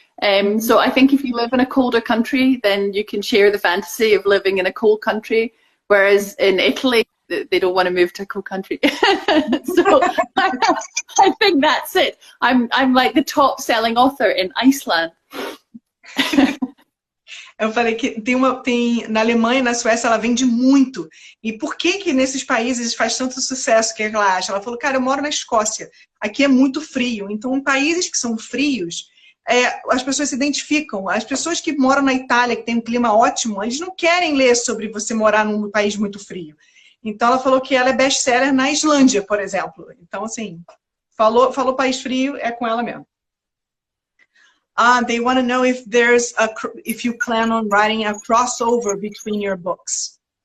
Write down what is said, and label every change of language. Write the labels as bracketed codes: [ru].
[en] So I think if you live in a colder country, then you can share the fantasy of living in a cold country. Whereas in Italy, they don't want to move to a cold country. So I think that's it. I'm like the top selling author in Iceland. [pt] Eu falei que tem na Alemanha e na Suécia ela vende muito. E por que nesses países faz tanto sucesso que ela acha? Ela falou, cara, eu moro na Escócia, aqui é muito frio. Então, em países que são frios, as pessoas se identificam. As pessoas que moram na Itália, que tem um clima ótimo, eles não querem ler sobre você morar num país muito frio. Então, ela falou que ela é best-seller na Islândia, por exemplo. Então, assim, falou país frio, é com ela mesmo. [en] They want to know if you plan on writing a crossover between your books.